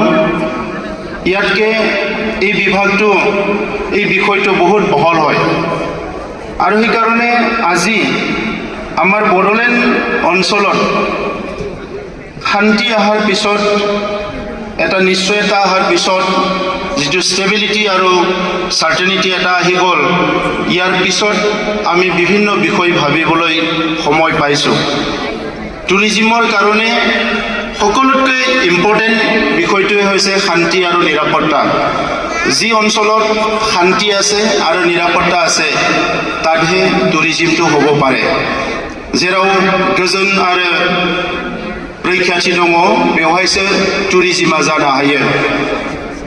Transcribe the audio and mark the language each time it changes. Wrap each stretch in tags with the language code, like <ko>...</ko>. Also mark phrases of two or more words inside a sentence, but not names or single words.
<as>ইয়াতকে এই বিভাগটো এই বিষয়টো বহুত বহল হয় আৰু সেইকাৰণে আজি আমাৰ বড়োলেণ্ড অঞ্চলত শান্তি অহাৰ পিছত এটা নিশ্চয়তা অহাৰ পিছত যিটো ষ্টেবিলিটি আৰু চাৰ্টেনিটি এটা আহি গ'ল, ইয়াৰ পিছত আমি বিভিন্ন বিষয় ভাবিবলৈ সময় পাইছোঁ। টুৰিজিমৰ কাৰণে সকলোতকৈ ইম্পৰ্টেণ্ট বিষয়টোৱে হৈছে শান্তি আৰু নিৰাপত্তা। যি অঞ্চলত শান্তি আছে আৰু নিৰাপত্তা আছে তাতহে টুৰিজিমটো হ'ব পাৰে।</as> <brx>जेराव गोजोन आरो रैखाथि दङ बेवहायसो टुरिजिमा जानो हायो।</brx>